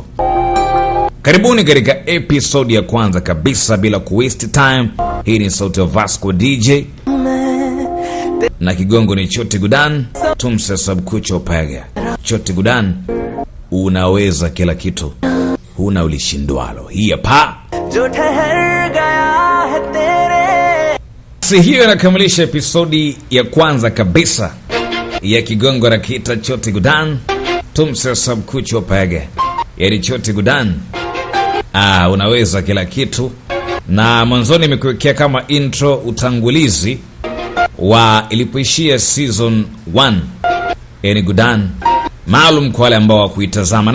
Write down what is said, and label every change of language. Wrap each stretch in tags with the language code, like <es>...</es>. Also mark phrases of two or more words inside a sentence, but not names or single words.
<sw>Karibuni katika episode ya kwanza kabisa, bila kuwaste time. Hii ni sauti ya Vasco DJ na kigongo ni Chote Gudan tumse sab kucho pega. Chote Gudan, unaweza kila kitu, huna ulishindwalo. Hii hapa</sw> <hi>जो ठहर गया है तेरे।</hi> <sw>Si hiyo inakamilisha episodi ya kwanza kabisa ya kigongo na kita Chote Gudan tumse sab kucho pega. Yani Chote Gudan, unaweza kila kitu. Na mwanzoni nimekuwekea kama intro utangulizi wa ilipoishia season 1 yani Gudan, maalum kwa wale ambao wakuitazama.</sw>